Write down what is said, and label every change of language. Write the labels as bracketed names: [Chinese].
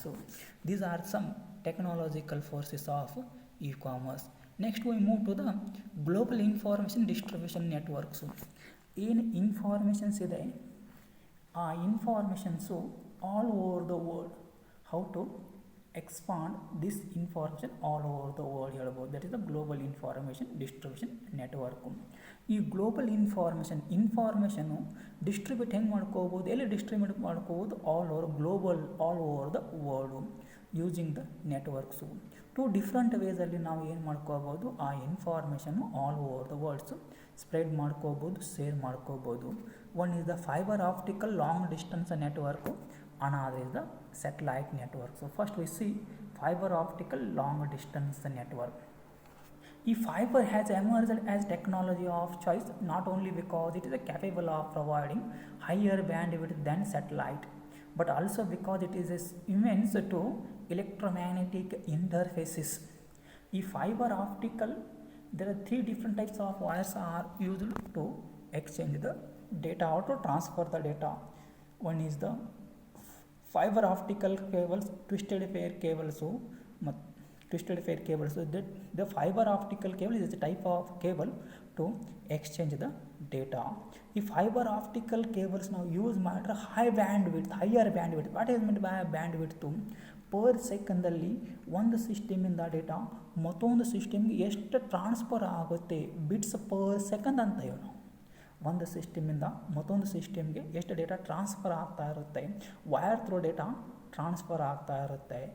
[English] So these are some technological forces of e-commerce. Next we move to the global information distribution networks. ಏನು informations ಇದೆ, ಆ informations all over the world, how to expand this information all over the world ಹೇಳ್ಬೋದು. That is the global information distribution network. ಈ global ಇನ್ಫಾರ್ಮೇಷನ್ನು distribute [Kannada] ಹೆಂಗೆ ಮಾಡ್ಕೋಬೋದು, ಎಲ್ಲಿ distribute ಮಾಡ್ಕೋಬೋದು, [English] All over the world using the networks. Two different ವೇಸಲ್ಲಿ [Kannada] ನಾವು ಏನು ಮಾಡ್ಕೋಬೋದು, [English] ಆ ಇನ್ಫಾರ್ಮೇಷನ್ನು all over the worlds spread ಮಾಡ್ಕೋಬೋದು, ಶೇರ್ ಮಾಡ್ಕೋಬೋದು. One is the fibre optical long distance network, another is the satellite network. So first we see fiber optical long distance network. Fiber has emerged as technology of choice not only because it is capable of providing higher bandwidth than satellite, but also because it is immense to electromagnetic interfaces. Fiber optical, there are 3 different types of wires are used to exchange the data or to transfer the data. One is the fiber optical cables, twisted pair cables. That the fiber optical cable is a type of cable to exchange the data. If fiber optical cables now use matter higher bandwidth. What is meant by bandwidth? [Kannada] Per second ಅಲ್ಲಿ ಒಂದು ಸಿಸ್ಟಮಿಂದ data ಮತ್ತೊಂದು ಸಿಸ್ಟಮ್ಗೆ ಎಷ್ಟು transfer ಆಗುತ್ತೆ, bits per second ಅಂತ ಹೇಳಿ ನಾವು. ಒಂದು ಸಿಸ್ಟಮಿಂದ ಮತ್ತೊಂದು ಸಿಸ್ಟಮ್ಗೆ ಎಷ್ಟು ಡೇಟಾ ಟ್ರಾನ್ಸ್ಫರ್ ಆಗ್ತಾ ಇರುತ್ತೆ, ವೈರ್ ಥ್ರೂ ಡೇಟಾ ಟ್ರಾನ್ಸ್ಫರ್ ಆಗ್ತಾ ಇರುತ್ತೆ.